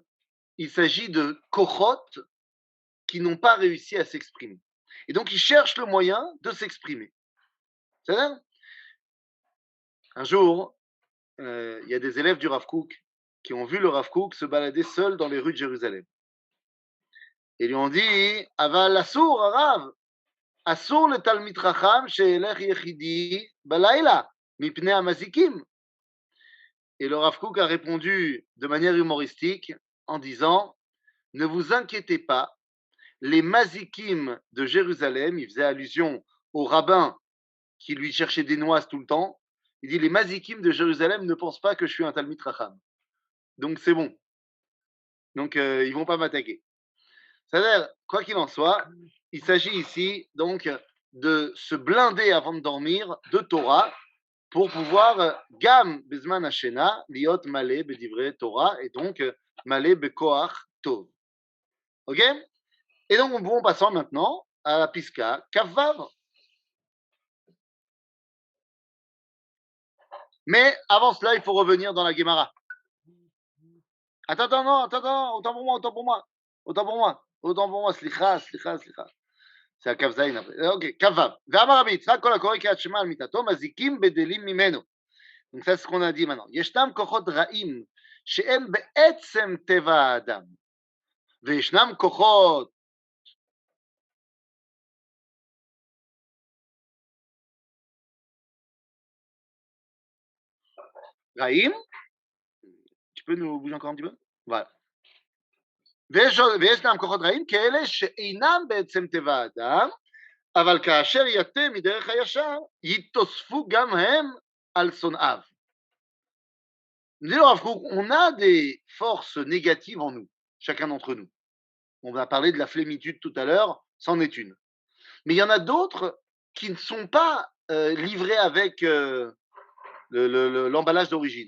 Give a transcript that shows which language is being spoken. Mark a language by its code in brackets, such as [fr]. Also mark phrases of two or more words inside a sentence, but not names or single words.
[fr] Il s'agit de Kochot qui n'ont pas réussi à s'exprimer. Et donc, ils cherchent le moyen de s'exprimer. C'est-à-dire, un jour, il y a des élèves du Rav Kook qui ont vu le Rav Kook se balader seul dans les rues de Jérusalem. Et lui ont dit, [he] אבל אסור, רב, אסור לתלמיד חכם, שאלך יחידי בלילה, מפני המזיקים. [fr] Et le Rav Kook a répondu de manière humoristique en disant, ne vous inquiétez pas, les mazikim de Jérusalem, il faisait allusion au rabbin qui lui cherchait des noises tout le temps, il dit, les mazikim de Jérusalem ne pensent pas que je suis un [he] תלמיד חכם. [fr] Donc c'est bon. Donc ils ne vont pas m'attaquer. C'est-à-dire, quoi qu'il en soit, il s'agit ici donc de se blinder avant de dormir de Torah pour pouvoir [he] גם בזמן השינה להיות מלא בדברי תורה [fr] et donc [he] מלא בכוח טוב. [fr] Ok? Et donc on passant maintenant à la piska kavav. Mais avant cela, il faut revenir dans la Gemara. Attends, non, attends, autant pour moi, slicha. C'est à Kav Zayin après. [he] Ok, Kavav. ואמר רבי יצחק, כל הקורא קריאת שמע על מיתתו, מזיקים בדלים ממנו. [fr] Donc ça, c'est ce qu'on a dit maintenant. [he] ישנם כוחות רעים שהם בעצם טבע האדם. וישנם כוחות רעים. [fr] Tu peux nous bouger encore un petit peu? Voilà. [he] וישנם כוחות רעים כאלה שאינם בעצם טבע האדם, אבל כאשר יתה מדרך הישר, יתוספו גם הם על שונאיו. [fr] On a des forces négatives en nous, chacun d'entre nous. On va parler de la flémitude tout à l'heure, c'en est une. Mais il y en a d'autres qui ne sont pas livrés avec l'emballage d'origine.